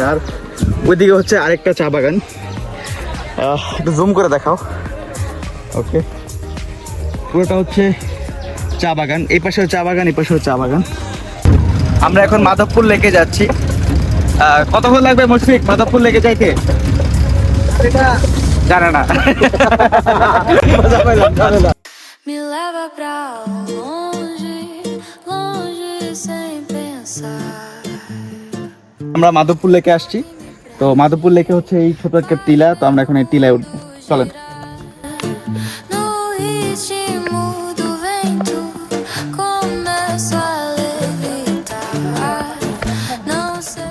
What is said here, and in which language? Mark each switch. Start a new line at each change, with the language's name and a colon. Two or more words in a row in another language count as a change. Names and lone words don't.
Bangla: আর ওইদিকে হচ্ছে আরেকটা চা বাগান, একটু জুম করে দেখাও। ওকে, পুরোটা হচ্ছে চা বাগান, এই পাশেও চা বাগান, এই পাশেও চা বাগান। আমরা এখন মাধবপুর লেকে যাচ্ছি। কতক্ষণ লাগবে মুশফিক মাধবপুর লেকে যাইতে? জানে না।
Portuguese: Me leva pra longe, longe sem pensar.
Bangla: আমরা মাধবপুর লেকে আসছি। তো মাধবপুর লেকে হচ্ছে এই ছোট একটা টিলা। তো আমরা এখন এই টিলায় উঠবো, চলেন।
Portuguese: No ritmo do vento, começo a levitar. Não sei.